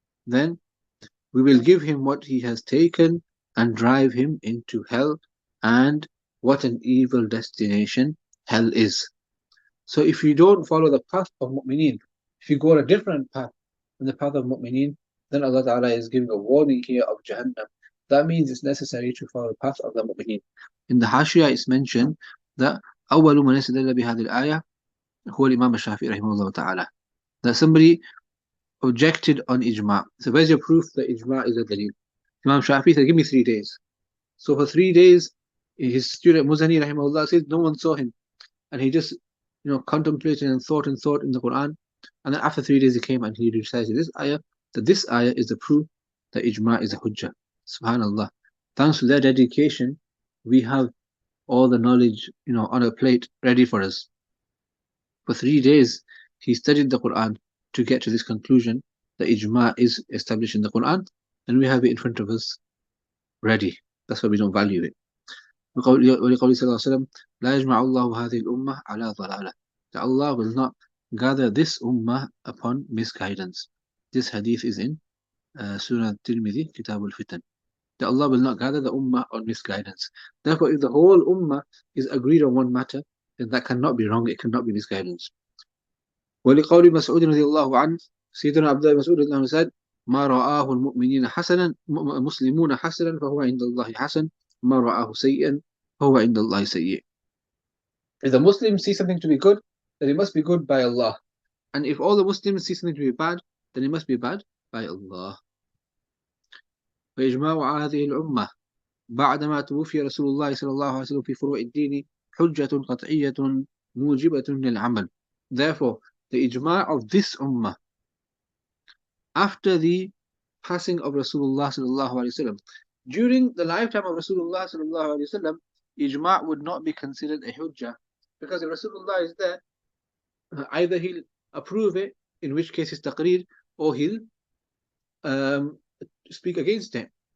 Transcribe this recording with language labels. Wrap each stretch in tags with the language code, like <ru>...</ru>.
<en>Then we will give him what he has taken and drive him into hell, and what an evil destination hell is. So if you don't follow the path of mu'mineen, if you go on a different path than the path of mu'mineen, then Allah Ta'ala is giving a warning here of Jahannam. That means it's necessary to follow the path of the mu'mineen. In the Hashiyah it's mentioned that</en> <ar>أول من استدل بهذه الآية هو الإمام الشافعي رحمه الله تعالى.</ar> <en>That somebody objected on ijma'. So where's your proof that ijma' is a dalil? Imam Shafi said, give me 3 days. So for 3 days, his student Muzani rahimahullah says no one saw him, and he just contemplated and thought in the Quran, and then after 3 days he came and he recited this ayah, that this ayah is the proof that ijma' is a hujjah. Subhanallah. Thanks to their dedication, we have all the knowledge on a plate ready for us. For 3 days he studied the Quran to get to this conclusion that ijma' is established in the Quran, and we have it in front of us ready. That's why we don't value it.</en> <ar>ولقوله صلى الله عليه وسلم لا يجمع الله هذه الأمة على ضلالة.</ar> <en>That Allah will not gather this ummah upon misguidance. This hadith is in Surah Tirmidhi, Kitab al-Fitan. That Allah will not gather the ummah on misguidance. Therefore, if the whole ummah is agreed on one matter, then that cannot be wrong, it cannot be misguidance.</en> <ar>ولقول مسعود رضي الله عنه, سيدنا عبد الله مسعود رضي الله عنه</ar> <en>said,</en> <ar>ما رآه المؤمنين حسنا مسلمون حسنا فهو عند الله حسن ما رآه سيئا فهو عند الله سيئ.</ar> <en>If the Muslims see something to be good, then it must be good by Allah. And if all the Muslims see something to be bad, then it must be bad by Allah.</en> <ar>وإجماع هذه الأمة بعدما توفي رسول الله صلى الله عليه وسلم في فروع الدين حجة قطعية موجبة للعمل.</ar> <en>Therefore, the ijma' of this ummah after the passing of Rasulullah sallallahu alaihi wasallam, during the lifetime of Rasulullah sallallahu alaihi wasallam, ijma' would not be considered a hujjah, because if Rasulullah is there, either he'll approve it, in which case it's taqreer, or he'll speak against it.</en>